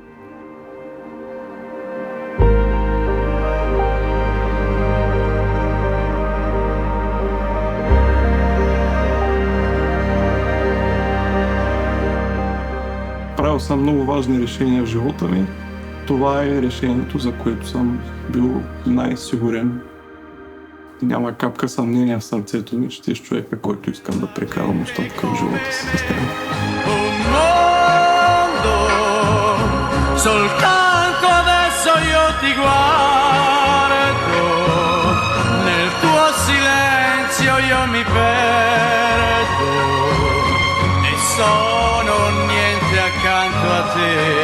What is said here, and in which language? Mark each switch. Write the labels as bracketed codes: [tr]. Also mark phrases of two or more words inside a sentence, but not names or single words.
[bg] Правил съм много важни решения в живота ми. Това е решението, за което съм бил най-сигурен. Няма капка съмнение в сърцето ми, че ти си човека, който искам да прекарам остатъка в живота си с него. [it] Soltanto adesso io ti guardo, nel tuo silenzio io mi perdo e sono niente accanto a te.